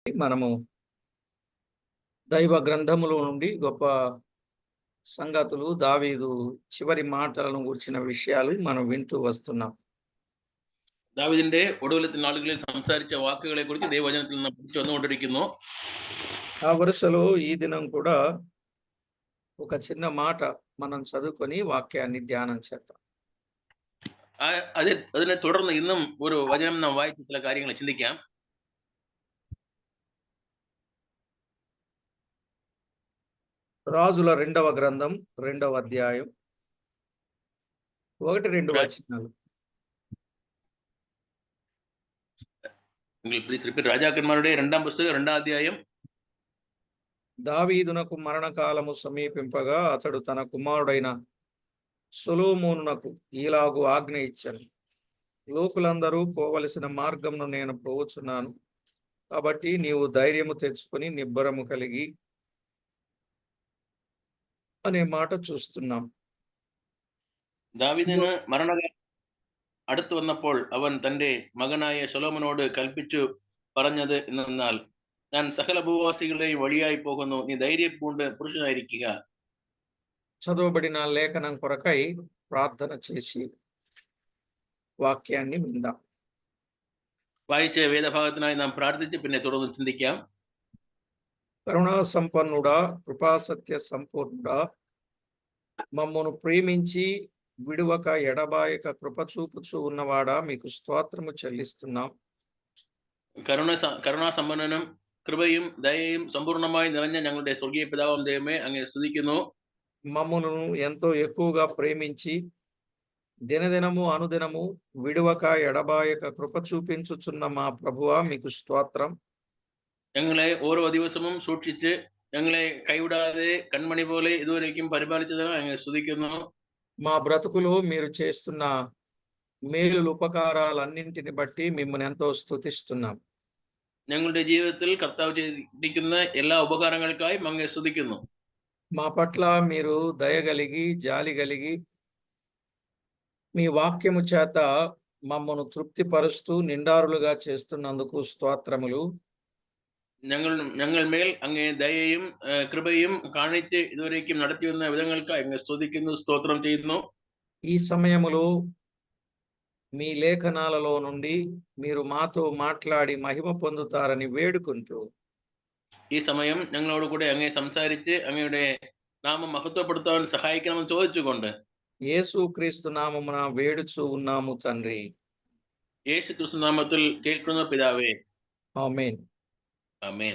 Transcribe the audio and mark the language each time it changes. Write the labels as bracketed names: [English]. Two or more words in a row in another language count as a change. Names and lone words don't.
[Telugu] మనము దైవ గ్రంథములో నుండి గొప్ప సంగతులు, దావీదు చివరి మాటలను గూర్చిన విషయాలు మనం వింటూ వస్తున్నాం. [Malayalam] ദാവീദിന്റെ ഒടുവിലത്തെ നാളുകളിൽ സംസാരിച്ച വാക്കുകളെ കുറിച്ച് ദൈവവചനത്തിൽ നാം പഠിച്ചു വന്നുകൊണ്ടിരിക്കുന്നു. [Telugu] ఆ వరుసలో ఈ దినం కూడా ఒక చిన్న మాట మనం చదువుకొని వాక్యాన్ని ధ్యానం చేద్దాం. [Malayalam] അതിനെ തുടർന്ന് ഇന്നും ഒരു വചനം നാം വായിച്ച് ചില കാര്യങ്ങൾ ചിന്തിക്കാം. [Telugu] రాజుల 2వ గ్రంథం 2వ అధ్యాయం 1-2 వచనాలు. [English] please repeat. [Malayalam] രാജാക്കന്മാരുടെ 2-ാം പുസ്തകം 2-ാം അധ്യായം. [Telugu] దావీదునకు మరణకాలము సమీపింపగా అతడు తన కుమారుడైన సొలొమోనునకు ఈలాగు ఆజ్ఞ ఇచ్చాను. లోకులందరూ పోవలసిన మార్గమును నేను పోవచ్చున్నాను. కాబట్టి నీవు ధైర్యము తెచ్చుకొని నిబ్బరము కలిగి అనే మాట చూస్తున్నాం. [Malayalam] ദാവീദിന് മരണകാലം അടുത്തു വന്നപ്പോൾ അവൻ തന്റെ മകനായ സൊലോമനോട് കൽപ്പിച്ചു പറഞ്ഞത് എന്നാൽ, ഞാൻ സകല ഭൂവാസികളുടെയും വഴിയായി പോകുന്നു, നീ ധൈര്യം പൂണ്ട് പുരുഷനായിരിക്കുക. [Telugu] చదవబడిన లేఖనం కొరకై ప్రార్థన చేసి వాక్యాన్ని విందాం. [Malayalam] വായിച്ച വേദഭാഗത്തിനായി നാം പ്രാർത്ഥിച്ച് പിന്നെ തുടർന്ന് ചിന്തിക്കാം. [Telugu] కరుణా సంపన్నుడా, కృపాసత్య సంపూర్ణుడా, మమ్మను ప్రేమించి విడువక ఎడబాయక కృపచూపుచూ ఉన్నవాడా, మీకు స్తోత్రము చెల్లిస్తున్నాం. [Malayalam] കരുണാ സമ്പന്നനും കൃപയും ദയയും സമ്പൂർണമായി നിറഞ്ഞ ഞങ്ങളുടെ സ്വർഗീയ പിതാവാം ദൈവമേ, അങ്ങേ സ്തുതിക്കുന്നു. [Telugu] మమ్మను ఎంతో ఎక్కువగా ప్రేమించి దినదినము అనుదినము విడువక ఎడబాయక కృప చూపించుచున్న మా ప్రభువా, మీకు స్తోత్రం. [Malayalam] ഞങ്ങളെ ഓരോ ദിവസവും സൂക്ഷിച്ച് ഞങ്ങളെ കൈവിടാതെ കൺമണി പോലെ ഇതുവരേക്കും പരിപാലിച്ചതിന് അങ്ങേ സ്തുതിക്കുന്നു. [Telugu] మా బ్రతుకులో మీరు చేస్తున్న మేలులు ఉపకారాలన్నింటిని బట్టి మిమ్మల్ని ఎంతో స్తుతిస్తున్నాం. [Malayalam] ഞങ്ങളുടെ ജീവിതത്തിൽ കർത്താവ് ചെയ്തിരിക്കുന്ന എല്ലാ ഉപകാരങ്ങൾക്കായി അങ്ങേ സ്തുതിക്കുന്നു. [Telugu] మా పట్ల మీరు దయగలిగి జాలి కలిగి మీ వాక్యము చేత మమ్మను తృప్తిపరుస్తూ నిండారులుగా చేస్తున్నందుకు స్తోత్రములు. [Malayalam] ഞങ്ങൾ മേൽ അങ്ങേ ദയയും കൃപയും കാണിച്ച് ഇതുവരേക്കും നടത്തി വന്ന വിധങ്ങൾക്ക് അങ്ങ് സ്തുതിക്കുന്നു, സ്തോത്രം ചെയ്യുന്നു. [Telugu] ఈ సమయములో మీ లేఖనాలలో నుండి మీరు మాతో మాట్లాడి మహిమ పొందుతారని వేడుకుంటూ, [Malayalam] ഈ സമയം ഞങ്ങളോട് കൂടെ അങ്ങേ സംസാരിച്ച് അങ്ങയുടെ നാമം മഹത്വപ്പെടുത്താൻ സഹായിക്കണമെന്ന് ചോദിച്ചുകൊണ്ട് [Telugu] యేసుక్రీస్తు నామమున వేడుచూ ఉన్నాము తండ్రి. [Malayalam] യേശു ക്രിസ്തു നാമത്തിൽ കേൾക്കുന്ന പിതാവേ, [Telugu] ఆమేన్. ఆమేన్.